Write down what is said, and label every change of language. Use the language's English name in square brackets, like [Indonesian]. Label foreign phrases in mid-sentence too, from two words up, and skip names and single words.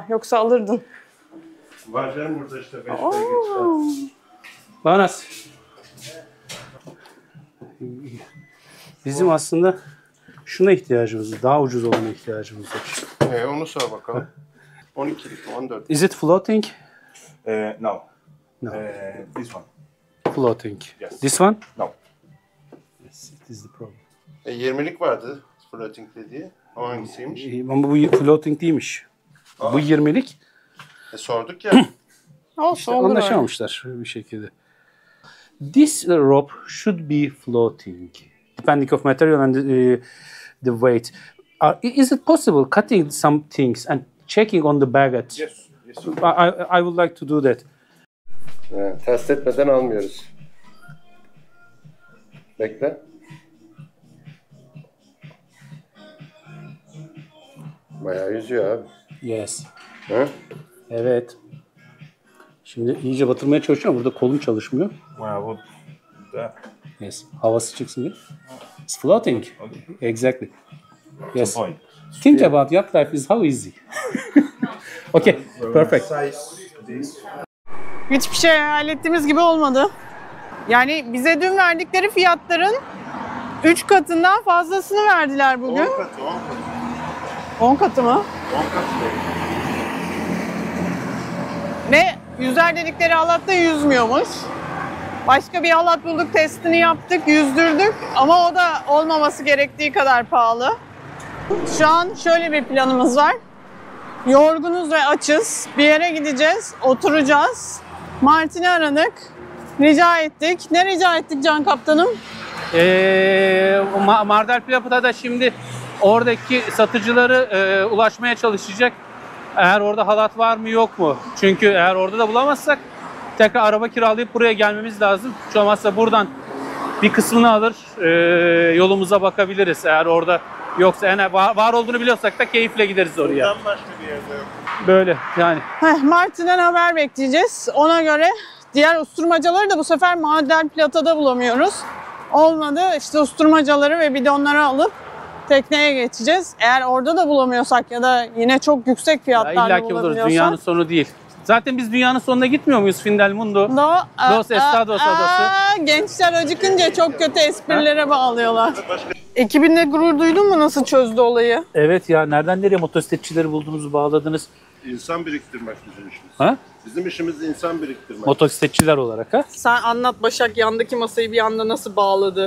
[Turkish] Yoksa alırdın. Var canım burada işte 5 Oo. Banas. Bizim aslında şuna ihtiyacımız var. Daha ucuz olana ihtiyacımız var. Onu sor bakalım. 12'lik, 14. [English] Is it floating? No. No. This one. Floating. Yes. This one? No. Yes, it is the problem. [Turkish] 20'lik vardı floating dediği. O hangisiymiş? Ama bu floating değilmiş. Bu 20'lik. Sorduk ya. Olsun, olur öyle. Anlaşamamışlar bir şekilde. [English] This rope should be floating, depending of material and the weight. Is it possible cutting some things and checking on the baggage? Yes. Yes. I would like to do that. [Turkish] Test etmeden almıyoruz. Bekle. Bayağı yüzüyor abi. [English] Yes. [Turkish] Hı? Evet. Şimdi iyice batırmaya çalışıyorum. Burada kolum çalışmıyor. [English] Well, that. Yes. [Turkish] Havası çıksın diye. [English] It's floating. Okay. Exactly. Yes. Point. Think about yacht life is how easy. Okay. Perfect. Size this. [Turkish] Hiçbir şey hayal ettiğimiz gibi olmadı. Yani bize dün verdikleri fiyatların 3 katından fazlasını verdiler bugün. 10 katı, 10 katı. 10 katı mı? 10 katı değil. Ve yüzer dedikleri halat da yüzmüyormuş. Başka bir halat bulduk, testini yaptık, yüzdürdük ama o da olmaması gerektiği kadar pahalı. Şu an şöyle bir planımız var. Yorgunuz ve açız. Bir yere gideceğiz, oturacağız. Martin'i aradık, rica ettik. Ne rica ettik Can Kaptanım? Mar del Plata da şimdi oradaki satıcıları ulaşmaya çalışacak. Eğer orada halat var mı yok mu? Çünkü eğer orada da bulamazsak tekrar araba kiralayıp buraya gelmemiz lazım. Hiç olmazsa buradan bir kısmını alır yolumuza bakabiliriz. Eğer orada yoksa yani var olduğunu biliyorsak da keyifle gideriz oraya. Buradan başka bir yerde yok. Böyle yani. Martin'den haber bekleyeceğiz. Ona göre diğer usturmacaları da bu sefer Mar del Plata'da bulamıyoruz. Olmadı işte usturmacaları ve bidonları alıp tekneye geçeceğiz. Eğer orada da bulamıyorsak ya da yine çok yüksek fiyatlarla İlla ki buluruz. bulabiliyorsak. Dünyanın sonu değil. Zaten biz dünyanın sonuna gitmiyor muyuz? Fin del Mundo. Los Estados Adası. Gençler acıkınca çok kötü esprilere bağlıyorlar. Ekibinle gurur duydun mu nasıl çözdü olayı? Evet ya, nereden nereye motosikletçileri buldunuz, bağladınız? İnsan biriktirmek bizim işimiz. Ha? Bizim işimiz insan biriktirmek. Motosikletçiler olarak ha? Sen anlat Başak, yandaki masayı bir anda nasıl bağladı?